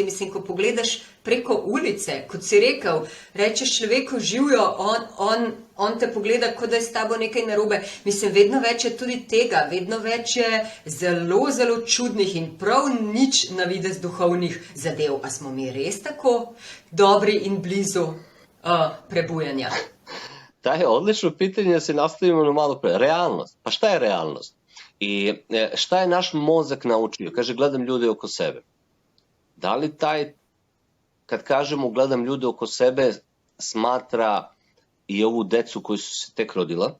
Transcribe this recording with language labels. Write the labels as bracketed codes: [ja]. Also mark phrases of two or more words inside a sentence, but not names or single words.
[sl] Mislim, ko pogledaš preko ulice, kot si rekel, rečeš človeku živijo, on te pogleda, kot da je s tabo nekaj narobe. Mislim, vedno več je tudi tega, vedno več je zelo, zelo čudnih in prav nič na videz duhovnih zadev. A smo mi res tako dobri in blizu prebujanja? [sr] Da je odlično pitanje, da se nastavimo na malo pre. Realnost. Pa šta je realnost? I šta je naš mozak naučio? Kaže, gledam ljude oko sebe. Da li kad kažemo gledam ljude oko sebe, smatra i ovu decu koji su se tek rodila?